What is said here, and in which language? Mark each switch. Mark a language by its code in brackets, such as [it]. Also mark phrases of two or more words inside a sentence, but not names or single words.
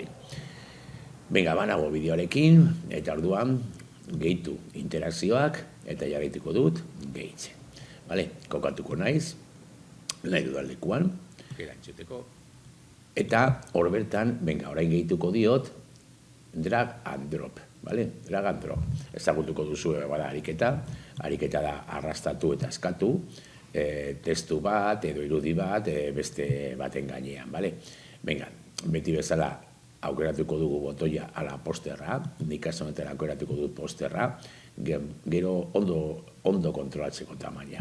[eu] Venga, banago bideoarekin, eta orduan gehitu interakzioak, eta jarraituko dut gehitzen. Bale, kokatuko naiz, nahi dudan lekuan, erantzuteko. Eta hor bertan, venga, orain gehituko diot, [en] drag and drop, bale? Drag and drop. [eu] Ezagutuko duzu bada ariketa da arrastatu eta eskatu, testu bat edo irudi bat beste baten gainean, bale? Venga, beti bezala aukeratuko dugu botoia ala posterra, nik kasu honetan aukeratuko dut posterra, gero ondo kontrolatzeko tamaina.